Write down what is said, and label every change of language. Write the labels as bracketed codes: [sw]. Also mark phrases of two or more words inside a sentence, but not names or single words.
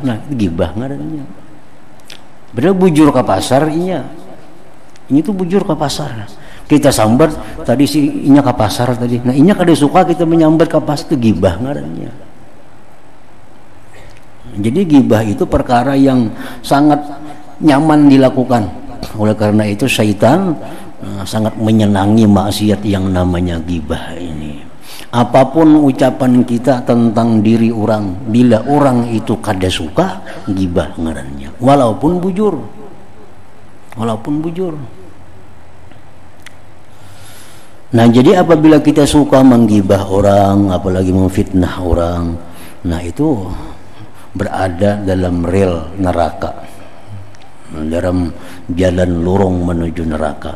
[bjn] Nah, gibah ngarannya. Padahal bujur ke pasar inya. Ini tuh bujur ke pasar. Kita sambat tadi si inya ke pasar tadi. Nah, inya kada suka kita menyambat ke pasar, itu gibah ngarannya. [id] Jadi gibah itu perkara yang sangat nyaman dilakukan. Oleh karena itu syaitan sangat menyenangi maksiat yang namanya gibah ini. [bjn] Apapun ucapan kita tentang diri orang, bila orang itu kada suka, gibah ngarannya. Walaupun bujur. [id] Nah, jadi apabila kita suka menggibah orang, apalagi memfitnah orang, nah itu berada dalam rel neraka, dalam jalan lorong menuju neraka.